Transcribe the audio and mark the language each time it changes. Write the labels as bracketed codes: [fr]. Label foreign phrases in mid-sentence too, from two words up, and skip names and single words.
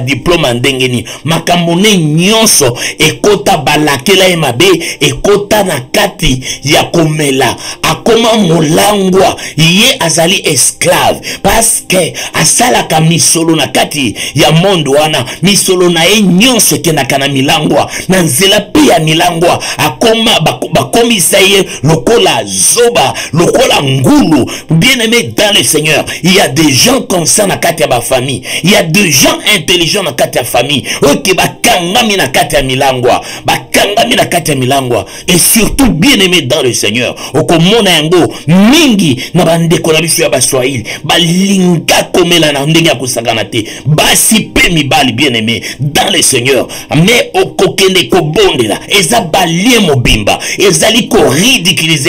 [ln] diplôme ndengeni, makamone nyonso ekota balakela emabe, ekota na kati ya komela, akoma molangwa, ye azali esclave [fr] parce que [ln] asalaka misolo na kati ya mondo wana misolo na ye nyonso kendaka na milangwa na nzela pe ya milangwa akoma bakomisa ye lokola zoba lokola ngulu. [fr] Bien aimé dans le Seigneur, il y a des gens comme ça [ln] na kati ya ba famille, [fr] il y a des gens intelligents [ln] na kati ya famille oke bakangami na kati ya milangwa, bakangami na kati ya milangwa. [fr] Et surtout bien aimé dans le Seigneur, [ln] okomona yango mingi na bandeko na biso ya baswahili balinga komela na ndenge ya kusangana te basi pe mibali [fr] bien aimé dans le Seigneur, [ln] mais okokende kobondela eza balie mobimba ezali ko ridiculiser